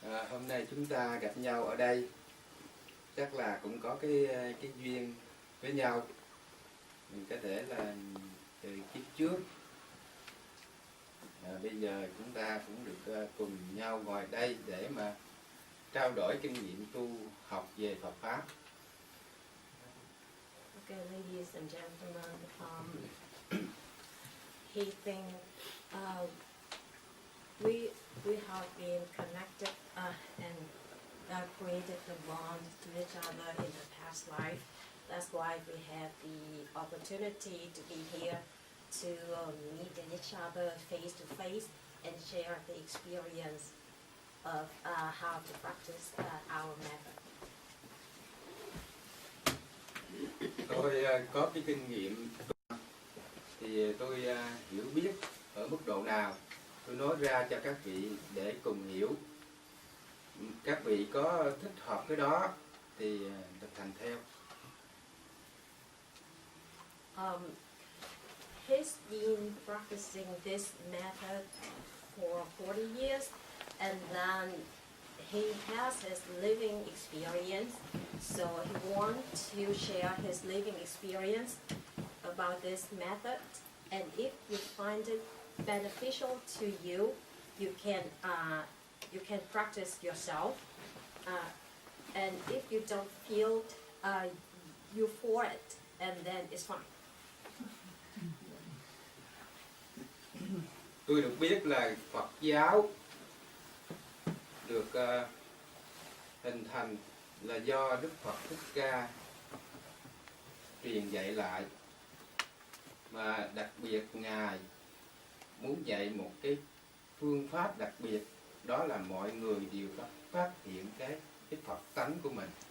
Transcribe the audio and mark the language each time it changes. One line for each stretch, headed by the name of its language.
Vietnamese: Hôm nay chúng ta gặp nhau ở đây chắc là cũng có cái duyên với nhau. Mình có thể là từ kiếp trước, bây giờ chúng ta cũng được cùng nhau ngồi đây để mà trao đổi kinh nghiệm tu học về Phật pháp.
English: Okay, ladies and gentlemen, he think we have been connected and created the bond to each other in the past life. That's why we have the opportunity to be here to meet each other face to face and share the experience of how to practice our method.
Vietnamese: Tôi có cái kinh nghiệm thì tôi hiểu biết ở mức độ nào, tôi nói ra cho các vị để cùng hiểu. Các vị có thích hợp cái đó thì thực hành theo.
English: He's been practicing this method for 40 years, and then he has his living experience, so he wants to share his living experience about this method. And if you find it beneficial to you, you can you can practice yourself, and if you don't feel you for it, and then it's fine.
Vietnamese: Tôi được biết là Phật giáo được hình thành là do Đức Phật Thích Ca truyền dạy lại, mà đặc biệt Ngài muốn dạy một cái phương pháp đặc biệt, đó là mọi người đều phát hiện cái Phật tánh của mình.